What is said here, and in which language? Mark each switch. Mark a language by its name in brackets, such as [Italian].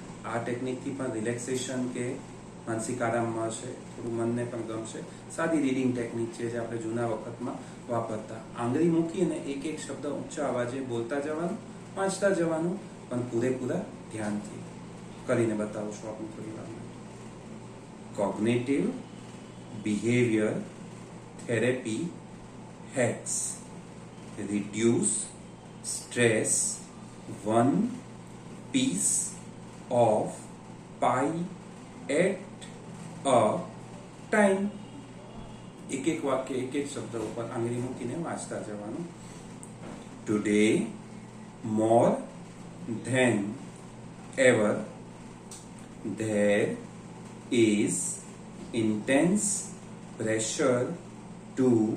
[Gujarati] આ ટેકનિકથી પણ રિલેક્સેશન કે માનસિક આરામ મળશે, થોડું મનને પણ ગમશે. સાદી રીડિંગ ટેકનિક છે જે આપણે જૂના વખતમાં વાપરતા. આંગળી મૂકીને એક એક શબ્દ ઊંચા અવાજે બોલતા જવાનું, વાંચતા જવાનું, પણ પૂરેપૂરા ધ્યાનથી. કરીને બતાવું છું આપણું થોડી વારમાં. [English] Cognitive behavior therapy hacks reduce stress one piece of pie at a time. [Gujarati] એક એક વાક્ય એક એક શબ્દ ઉપર આંગળી મૂકીને વાંચતા જવાનું. [English] Today more than ever there is intense pressure to